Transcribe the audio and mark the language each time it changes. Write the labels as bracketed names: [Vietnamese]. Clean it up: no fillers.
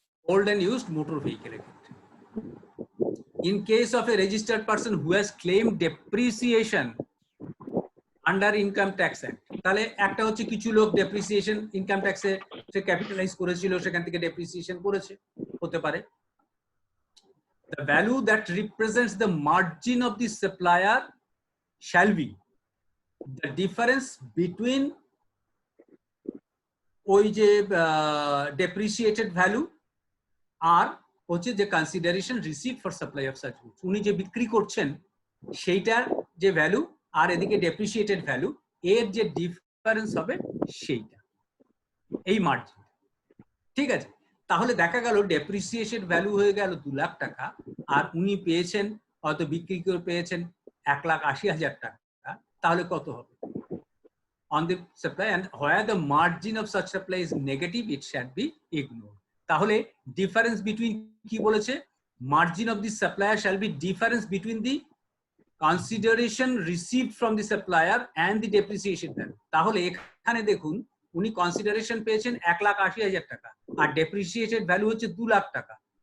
[Bangla] Old and used motor ভেহিকেলের ক্ষেত্রে, [English] in case of a registered person who has claimed depreciation under income tax act, [Bangla] তাহলে একটা হচ্ছে কিছু লোক ডেপ্রিসিয়েশন ইনকাম ট্যাক্সে সে ক্যাপিটালাইজ করেছিল, সেখান থেকে ডেপ্রিসিয়েশন করেছে, হতে পারে। [English] The value that represents the margin of the supplier shall be the difference between [Bangla] ওই যে [English] depreciated value [Bangla] আর হচ্ছে যে [English] Consideration receive for supply of such goods. [Bangla] উনি যে বিক্রি করছেন সেইটার যে ভ্যালু আর এদিকে ডেপ্রিসিয়েটেড ভ্যালু, এর যে ডিফারেন্স হবে সেইটা, এই মার্জিন। ঠিক আছে, তাহলে দেখা গেল ডেপ্রিসিয়েটেড ভ্যালু হয়ে গেল 2 লাখ টাকা, আর উনি পেয়েছেন হয়তো বিক্রি করে পেয়েছেন 1,80,000 টাকা, তাহলে কত হবে? [English] On the supply, and where the margin of such supply is negative, it shall be ignored. [Bangla] তাহলে ডিফারেন্স বিটুইন কি বলেছে? [English] Margin of the supplier shall be difference between the consideration received from the supplier and the depreciation value. [Bangla] তাহলে এখানে দেখুন উনি consideration পেয়েছেন 1,80,000 টাকা আর depreciated value হচ্ছে 2 লাখ টাকা।